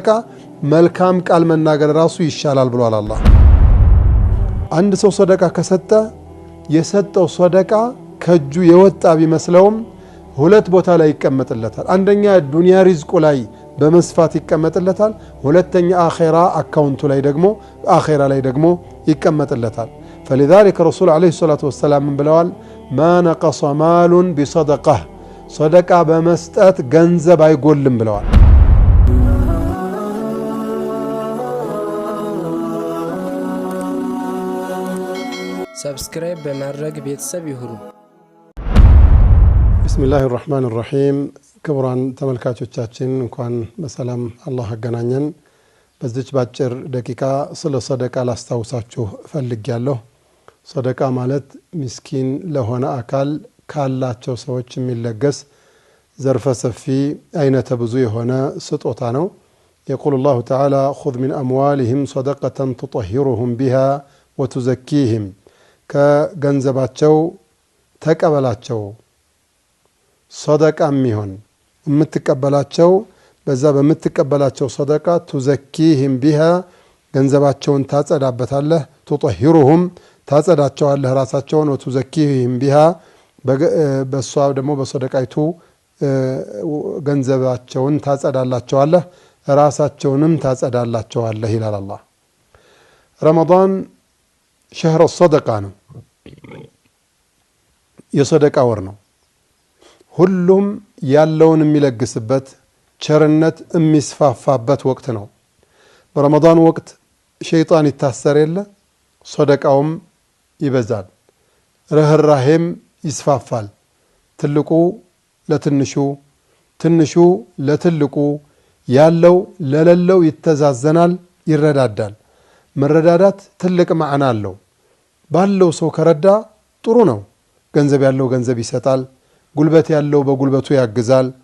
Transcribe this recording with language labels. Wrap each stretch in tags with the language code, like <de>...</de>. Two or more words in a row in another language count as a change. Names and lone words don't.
<am>መልካም ቃል መናገር ራሱ ይሻላል ብሏል አላህ። አንድ ሰው ሰደቃ ከሰጠ የሰጠው ሰደቃ ከእጁ የወጣ ቢመስለውም ሁለት ቦታ ላይ ይቀመጥለታል። አንደኛ ዱንያ ሪዝቁ ላይ በመስፋት ይቀመጥለታል። ሁለተኛ አኺራ አካውንቱ ላይ ደግሞ ይቀመጥለታል።</am> <ar>فلذلك رسول عليه الصلاة والسلام من بلوال ما نقص مال بصدقة صدقة بمستات</ar> <am>ገንዘብ አይጎልም ብለዋል። ሰብስክራይብ በማድረግ ቤተሰብ ይሁኑ።</am> <ar>بسم الله الرحمن الرحيم</ar> <am>ክቡራን ተመልካቾቻችን እንኳን በሰላም አላህ አገናኘን። በዚች ባጭር ደቂቃ ስለ ሰደቃ ላስታውሳችሁ ፈልጌያለሁ። ሰደቃ ማለት ምስኪን ለሆነ አካል ካላቸው ሰዎች የሚለገስ ዘርፈ ሰፊ አይነተ ብዙ የሆነ ስጦታ ነው።</am> <ar>يقول الله تعالى خذ من أموالهم صدقة تطهرهم بها وتزكيهم</ar> <am>ከገንዘባቸው ተቀበላቸው ሰደቃ የሚሆን የምትቀበላቸው በዛ በምትቀበላቸው ሰደቃ</am> <ar>تزكيهم بها</ar> <am>ገንዘባቸውን ታጸዳበታለህ تطهرهم ታጸዳቸዋለህ ራሳቸውን</am> <ar>وتزكيهم بها</ar> <am>በሷ ደግሞ በሰደቃይቱ ገንዘባቸውን ታጸዳላቸዋለህ ራሳቸውንም ታጸዳላቸዋለህ ይላል አላህ። ረመዳን</am> <ar>شهر الصدقة</ar> <am>የሰደቃ ወር ነው። ሁሉም ያለውን የሚለግስበት ቸርነት የሚስፋፋበት ወቅት ነው። በረመዳን ወቅት ሸይጣን ይታሰር የለ ሰደቃውም ይበዛል፣ ርህራሄም ይስፋፋል። ትልቁ ለትንሹ፣ ትንሹ ለትልቁ፣ ያለው ለሌለው ይተዛዘናል፣ ይረዳዳል። መረዳዳት ትልቅ ማዕና አለው። ባለው ሰው ከረዳ ጥሩ ነው። ገንዘብ ያለው ገንዘብ ይሰጣል፣ ጉልበት ያለው በጉልበቱ ያግዛል፣</am>